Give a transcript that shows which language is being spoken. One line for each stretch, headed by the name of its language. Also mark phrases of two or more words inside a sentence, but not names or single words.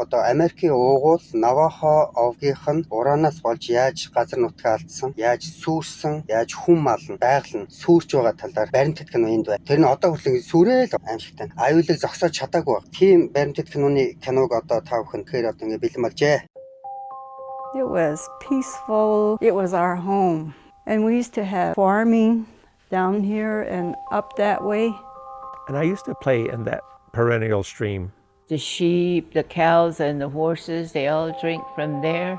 Mongolian: Одоо Америкийн Уугуул Навахо овгийнх нь ураанаас болж яаж газар нутгаа алдсан, яаж сүрсэн, яаж хүн мална, байгаль нь сүрч байгаа талаар баримтат кино энд байна. Тэр нь одоо хүртэл сүрээл аимшигтай. Аюулыг зогсоож чадаагүй. Тийм баримтат киног одоо та бүхэн тэгэхээр одоо ингэ бэлэн болжээ.
English: It was peaceful. It was our home. And we used to have farming down here and up that way. And I used to play in that perennial stream. The sheep, the cows, and the horses, they all drink from there.